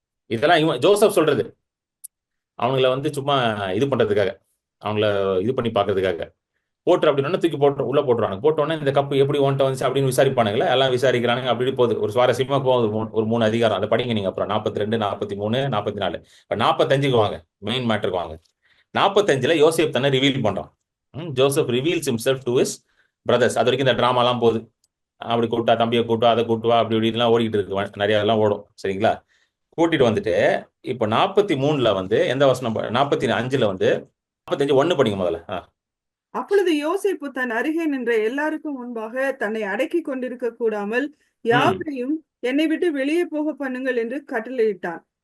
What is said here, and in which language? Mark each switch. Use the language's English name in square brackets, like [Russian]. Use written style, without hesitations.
[Tamil] இதெல்லாம் இவன் ஜோசப் சொல்றது, அவங்கள வந்து சும்மா இது பண்றதுக்காக, அவங்கள இது பண்ணி பாக்குறதுக்காக. போட்டு அப்படின்னா தூக்கி போட்டு உள்ள போட்டுருவாங்க. போட்டோன்னே இந்த கப்பு எப்படி ஓன்ட்ட வந்துச்சு அப்படின்னு விசாரிப்பானுங்களே, எல்லாம் விசாரிக்கிறானுங்க. அப்படி போகுது, ஒரு சுவாரஸ்யமா போகுது. ஒரு 3 அதிகாரம் அதை படிங்க நீங்க. அப்புறம் 42, 43, 44. இப்போ 45க்கு வாங்க, மெயின் மேட்டருக்கு வாங்க. 45ல யோசேப் தானே ரிவீல் பண்றான். [English] Joseph reveals himself to his brothers. [Tamil] அது வரைக்கும் இந்த டிராமாலாம் போகுது. அப்படி கூட்டா, தம்பியை கூட்டுவா, அதை கூட்டுவா, அப்படி இப்படிலாம் ஓடிக்கிட்டு இருக்கு, நிறைய எல்லாம் ஓடும், சரிங்களா? கூட்டிட்டு வந்துட்டு இப்போ 43ல வந்து எந்த வசனம், 45ல வந்து 45 1 படிங்க முதல்ல. அப்பொழுது யோசேப்பு தன் அருகே நின்ற எல்லாருக்கும் முன்பாக தன்னை அடக்கி கொண்டிருக்க கூடாமல் யாவரையும் என்னை விட்டு வெளியே போக பண்ணுங்கள் என்று கட்டளையிட்டான்.